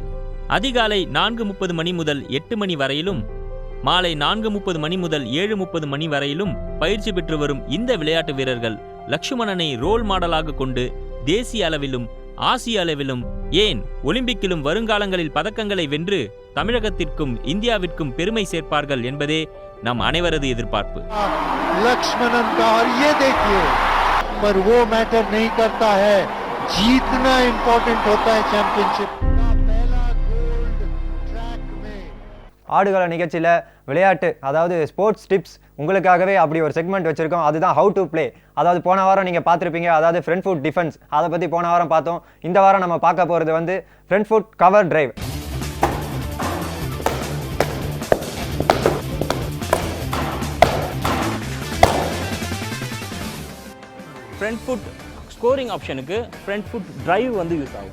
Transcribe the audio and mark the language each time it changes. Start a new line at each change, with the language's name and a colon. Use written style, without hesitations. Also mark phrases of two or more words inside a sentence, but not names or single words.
Tamil: அதிகாலை 4:30 மணி முதல் 8 மணி வரையிலும், மாலை 4:30 மணி முதல் 7:30 மணி வரையிலும் பயிற்சி பெற்று வரும் இந்த விளையாட்டு வீரர்கள் லட்சுமணனை
English: role model
Tamil: கொண்டு தேசிய அளவிலும் ஆசிய அளவிலும் ஏன் ஒலிம்பிக்கிலும் வருங்காலங்களில் பதக்கங்களை வென்று தமிழகத்திற்கும் இந்தியாவிற்கும் பெருமை சேர்ப்பார்கள் என்பதே நம் அனைவரது எதிர்பார்ப்பு.
Hindi: लक्ष्मणन का और ये देखिए, पर वो मैटर नहीं करता है, जीतना इंपॉर्टेंट होता है चैंपियनशिप का पहला गोल्ड ट्रैक में.
Tamil: ஆடுகள நிகழ்ச்சியில் விளையாட்டு அதாவது
English: sports tips
Tamil: உங்களுக்காகவே அப்படி ஒரு செக்மெண்ட் வச்சுருக்கோம். அதுதான்
English: how to play.
Tamil: அதாவது போன வாரம் நீங்கள் பார்த்துருப்பீங்க, அதாவது
English: front foot defence,
Tamil: அதை பற்றி போன வாரம் பார்த்தோம். இந்த வாரம் நம்ம பார்க்க போகிறது வந்து
English: front foot cover drive. front foot scoring option front foot drive
Tamil: வந்து யூஸ் ஆகும்.